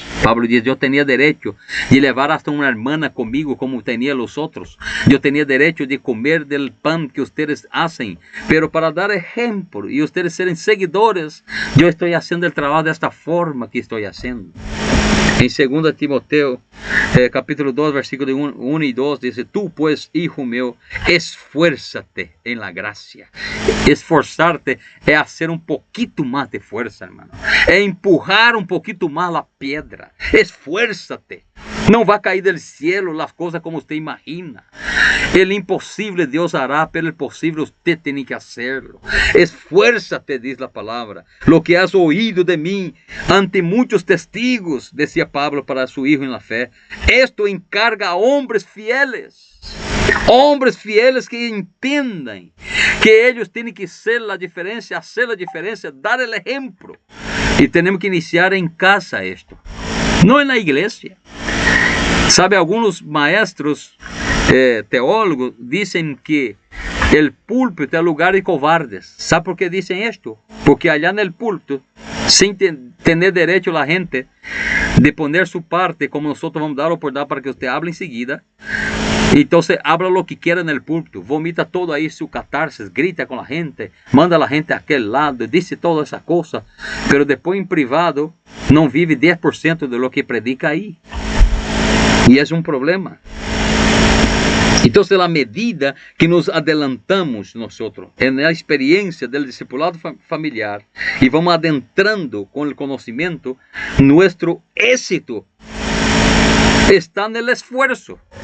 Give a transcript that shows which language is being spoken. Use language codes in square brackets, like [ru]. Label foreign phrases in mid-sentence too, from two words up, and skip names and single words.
[pt] Pablo diz: eu tinha direito de levar hasta uma irmã comigo, como tinha os outros. Eu tinha direito de comer [es] del pan [pt] que vocês fazem, pero para dar exemplo e vocês serem seguidores, eu estou fazendo o trabalho desta forma que estou fazendo. Em 2 Timoteo, capítulo 2, versículo 1 e 2, diz: [es] tú pues, hijo meu, esfuérzate en la gracia. [pt] Esforzarte é hacer um pouquinho mais de força, hermano. É empurrar um pouquinho mais a pedra. [es] Esfuérzate. [pt] Não vai cair do cielo as coisas como você imagina. O impossível Deus [es] hará, pero [pt] o possível você tem que hacerlo. [es] Esfuérzate, [pt] diz a palavra. [es] Lo que has oído de mim ante muitos testigos, decía Pablo para su hijo en la fe. Esto encarga a hombres fieles. Hombres fieles [pt] que entendam que eles têm que ser a diferença, hacer a diferença, dar o exemplo. E temos que iniciar em casa isto, não na igreja. Sabe, alguns maestros teólogos dizem que o púlpito é lugar de covardes. ¿Sabe por que dizem isto? Porque allá no púlpito, sem ter direito a gente de poner su parte, como nós vamos dar a oportunidade para que você hable em seguida, [es] Entonces habla lo que quiera en el púlpito, vomita todo ahí su catarsis, grita con la gente, manda a la gente a aquel lado, dice todas esas cosas, pero después en privado no vive 10% de lo que predica ahí. Y es un problema. Entonces, la medida que nos adelantamos nosotros en la experiencia del discipulado familiar y vamos adentrando con el conocimiento, nuestro éxito está en el esfuerzo.